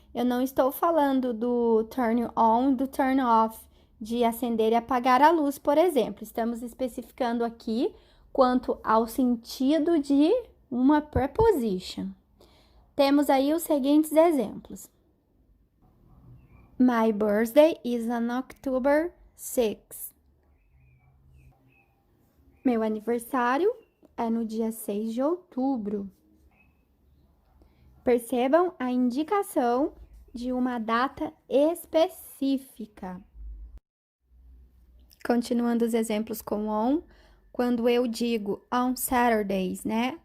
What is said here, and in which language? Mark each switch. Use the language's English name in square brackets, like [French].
[Portuguese] Eu não estou falando do turn on, do turn off, de acender e apagar a luz, por exemplo. Estamos especificando aqui quanto ao sentido de uma preposition. Temos aí os seguintes exemplos. [English] My birthday is on October 6. [Portuguese] Meu aniversário é no dia 6 de outubro. Percebam a indicação de uma data específica. Continuando os exemplos com on, quando eu digo on Saturdays, né?